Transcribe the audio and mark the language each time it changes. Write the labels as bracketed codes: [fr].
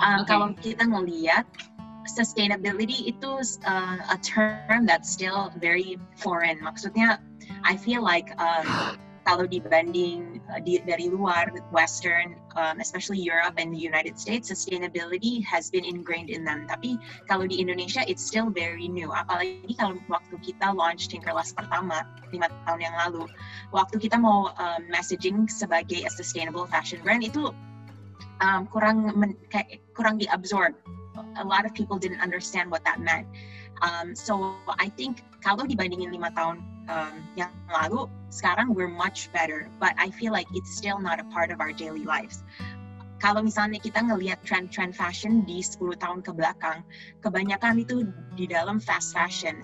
[id] Kalau kita ngelihat sustainability itu [en] a term that's still very foreign. [id] Maksudnya, [en] I feel like [id] kalau dibanding dari luar, [en] Western, especially Europe and the United States, sustainability has been ingrained in them. [id] Tapi kalau di Indonesia, [en] it's still very new. [id] Apalagi kalau waktu kita launch Tinkerlust pertama 5 tahun yang lalu, waktu kita mau messaging sebagai [en] a sustainable fashion brand [id] itu kurang diabsorb. [en] A lot of people didn't understand what that meant. So I think [id] kalau dibandingin 5 tahun yang lalu, sekarang [en] we're much better. But I feel like it's still not a part of our daily lives. [id] Kalau misalnya kita ngelihat trend fashion di 10 tahun ke belakang, kebanyakan itu di dalam fast fashion.